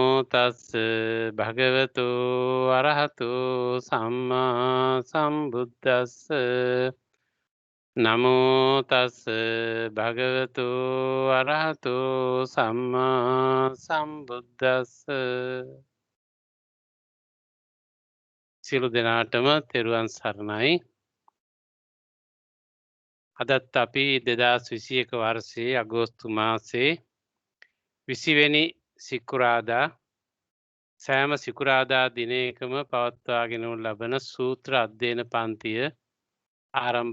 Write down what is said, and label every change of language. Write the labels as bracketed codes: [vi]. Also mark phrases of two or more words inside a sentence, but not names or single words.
[pi] තස්ස භගවතු අරහතු සම්මා සම්බුද්දස්ස නමෝ තස්ස භගවතු අරහතු සම්මා සම්බුද්දස්ස [si] සියලු දෙනාටම තෙරුවන් සරණයි. අදත් අපි 2021 වර්ෂයේ අගෝස්තු මාසයේ 20 වෙනි සිකුරාදා සෑම සිකුරාදා දිනයකම පවත්වාගෙන ලබන සූත්‍ර අධ්‍යයන පන්තිය ආරම්භ